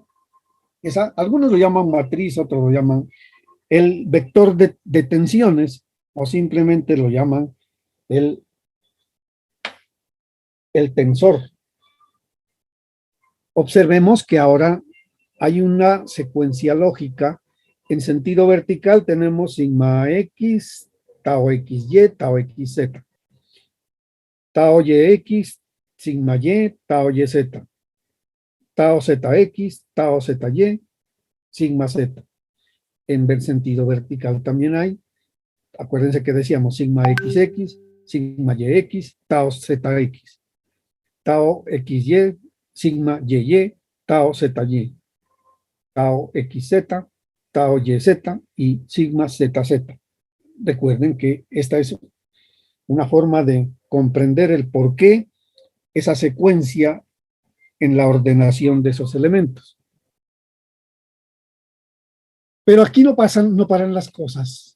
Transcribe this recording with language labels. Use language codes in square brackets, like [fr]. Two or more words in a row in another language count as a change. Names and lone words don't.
[es] Algunos lo llaman matriz, otros lo llaman el vector de tensiones o simplemente lo llaman el tensor. Observemos que ahora hay una secuencia lógica. En sentido vertical tenemos sigma X, tau XY, tau XZ. Tau YX, sigma Y, tau YZ. Tau ZX, tau ZY, sigma Z. En el sentido vertical también hay. Acuérdense que decíamos sigma XX, sigma YX, tau ZX. Tau XY, sigma YY, tau ZY. Tau XZ, tau YZ y sigma ZZ. Recuerden que esta es una forma de comprender el por qué esa secuencia en la ordenación de esos elementos. Pero aquí no paran las cosas.